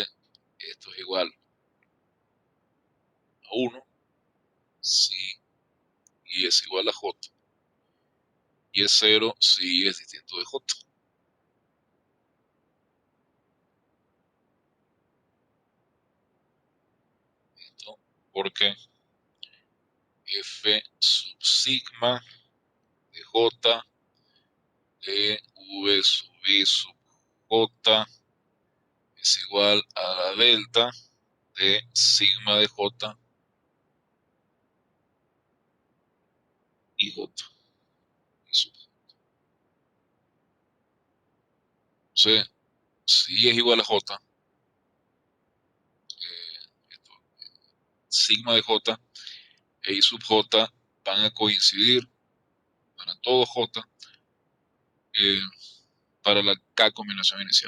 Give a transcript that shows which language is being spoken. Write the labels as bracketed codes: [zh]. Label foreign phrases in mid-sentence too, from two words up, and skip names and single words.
[es] Esto es igual a 1 si I es igual a J. Y es 0 si I es distinto de J. ¿Listo? Porque F sub sigma de J de V sub I sub J es igual a la delta de sigma de J y J. Y sub. Entonces, si I es igual a J, sigma de J e I sub J van a coincidir para todo J eh, para la K combinación inicial.